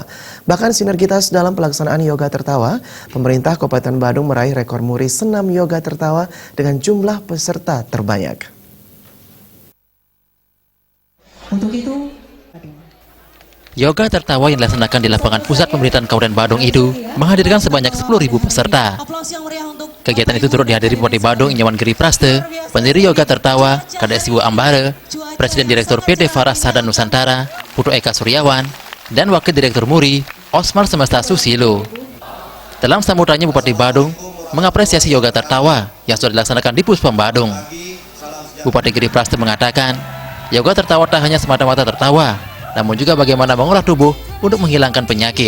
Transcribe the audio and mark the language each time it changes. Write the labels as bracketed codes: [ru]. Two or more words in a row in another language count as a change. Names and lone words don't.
[id] Bahkan sinergitas dalam pelaksanaan yoga tertawa, pemerintah Kabupaten Badung meraih rekor muri senam yoga tertawa dengan jumlah peserta terbanyak. Untuk itu, yoga tertawa yang dilaksanakan di lapangan pusat pemerintahan Kabupaten Badung itu menghadirkan sebanyak 10.000 peserta. Kegiatan itu turut dihadiri Bupati Badung Inyawan Giri Praste, pendiri yoga tertawa, Kades Ibu Ambare, Presiden Direktur PT Faras Sada Nusantara, Putu Eka Suryawan, dan Wakil Direktur Muri, Osmar Semesta Susilo. Dalam sambutannya, Bupati Badung mengapresiasi yoga tertawa yang sudah dilaksanakan di Puspom Badung. Bupati Giri Praste mengatakan, yoga tertawa tak hanya semata-mata tertawa, namun juga bagaimana mengolah tubuh untuk menghilangkan penyakit.